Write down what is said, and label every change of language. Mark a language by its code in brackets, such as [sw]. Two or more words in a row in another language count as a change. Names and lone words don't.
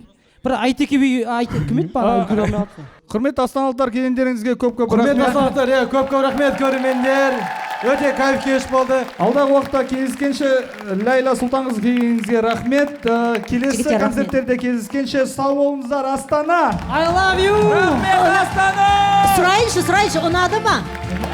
[kk] Бір Айтеке би кім еді бана гүл алмай қалыпсың. Құрметті астаналықтар, келгендеріңізге көп Құрметті рахмет. астаналықтар, көп рахмет көрермендер. Өте кайф кеш болды. Алдағы уақытта кездескенше Ләйла Сұлтанқызы келгеніңізге рахмет. Келесі концерттерде кездескенше сау болыңыздар, Астана. [en] I love you. [kk] Сұрайыншы, ұнады ма?